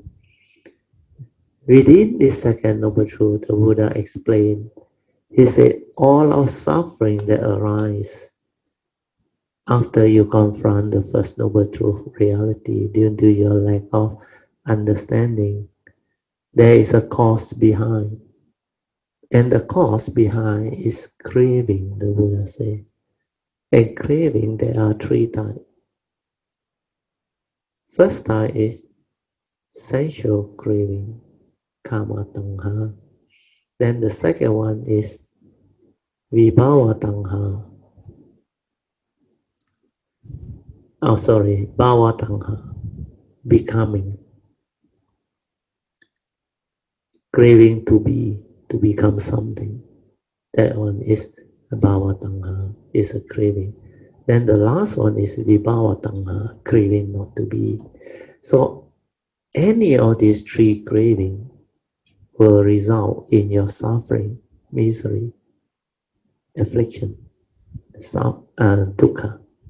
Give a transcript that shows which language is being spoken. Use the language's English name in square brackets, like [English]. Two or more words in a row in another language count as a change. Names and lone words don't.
[English] Within this Second Noble Truth, the Buddha explained, he said, all of suffering that arise after you confront the First Noble Truth reality due to your lack of understanding, there is a cause behind. And the cause behind is craving, the Buddha said. And craving, there are three types. First type is sensual craving, [Pali] kama tanha. [English] Then the second one is [Pali] vibhava tanha. Bhava tanha, [English] becoming, craving to be, to become something. That one is [Pali] bhava tanha, [English] is a craving. Then the last one is [Pali] vibhava tanha, [English] craving not to be. So any of these three craving will result in your suffering, misery, affliction, dukkha.